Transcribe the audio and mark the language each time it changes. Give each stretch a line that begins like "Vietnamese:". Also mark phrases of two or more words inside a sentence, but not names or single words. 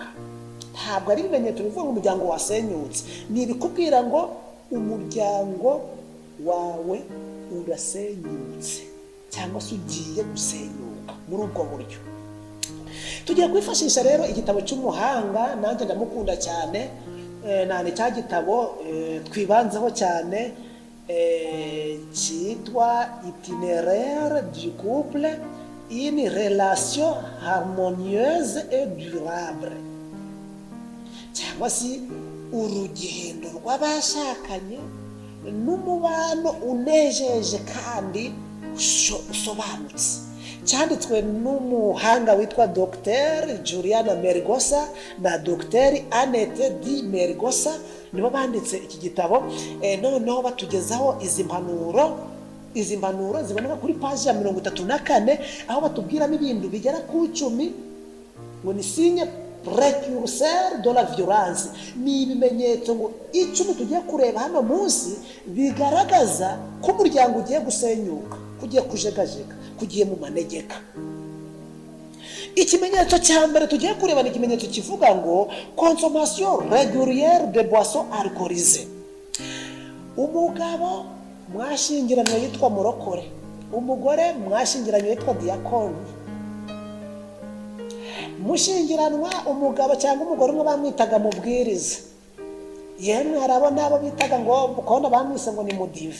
Kinyarwanda: Ntabwo ari ibimenyetso bivuga ngo umuryango wasenyutse, ni ibikubwira ngo umuryango wawe urasenyutse cyangwa se ugiye gusenyuka muri ubwo buryo. Tugiye kwifashisha rero igitabo cy'umuhanga, nanjye ndamukunda cyane, nane cya gitabo twibanzeho cyane, cyitwa Itinéraire du couple, une relation harmonieuse et durable, cyangwa se urugendo rw'abashakanye n'umubano unejeje kandi usobanutse. Cyanditswe n'umuhanga witwa Dr. Juliana Mergosa na Dr. Annette Di Mergosa, nibo banditse iki gitabo. Noneho batugezaho izi mpanuro ziboneka kuri page ya 34, aho batubwiramo ibintu bigera ku 10 ngo ni
French: signe précurseur de la violence.
Kinyarwanda: Ni ibimenyetso ngo 10 tugiye kureba hano munsi bigaragaza ko umuryango ugiye gusenyuka, kugiye kujegajega, kugiye mu manegeka. Ikimenyetso cya mbere tugiye kureba ni ikimenyetso kivuga ngo
French: consommation régulière de boissons alcoolisées.
Kinyarwanda: Umugabo mwashingiranywe yitwa murokore, umugore mwashingiranywe yitwa diakoni. Mushingiranwa umugabo cyangwa umugore umwe bamwitaga mubwiriza, yemwe harabona abo bitaga ngo ukabona bamwise ngo ni mudive.